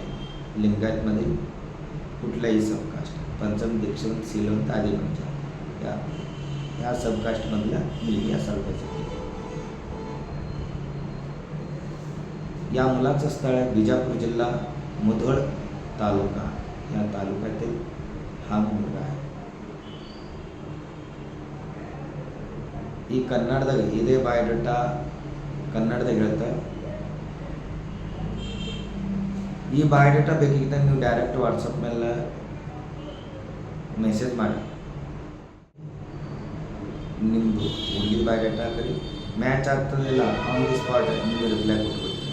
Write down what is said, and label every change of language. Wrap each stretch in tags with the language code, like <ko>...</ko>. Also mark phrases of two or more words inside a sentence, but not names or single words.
<mr>लिंगायतमधील कुठल्याही सबकास्ट, पंचम दीक्षवंत शीलवंत आदी बणजार या सबकास्टमधल्या मुलगी असायला पाहिजे. या मुलाचं स्थळ आहे बिजापूर जिल्हा, मुधोळ तालुका. या तालुक्यातील हा मुलगा आहे.</mr> <kn>ಈ ಕನ್ನಡದಾಗ ಇದೇ ಬಯೋಡೇಟಾ ಕನ್ನಡದಾಗ ಹೇಳ್ತಾ ಈ ಬಯೋಡೇಟಾ ಬೇಕಿದ್ದ ನೀವು ಡೈರೆಕ್ಟ್ ವಾಟ್ಸಪ್ ಮೇಲೆ ಮೆಸೇಜ್ ಮಾಡಿ ನಿಮ್ಮದು ಹುಡುಗಿದ ಬಯೋಡೇಟಾ ಹಾಕಿ ಮ್ಯಾಚ್ ಆಗ್ತದಿಲ್ಲ</kn> <en>on the spot</en> <kn>ನಿಮಗೆ ರಿಪ್ಲೈ ಕೊಟ್ಬಿಡ್ತೀವಿ.</kn>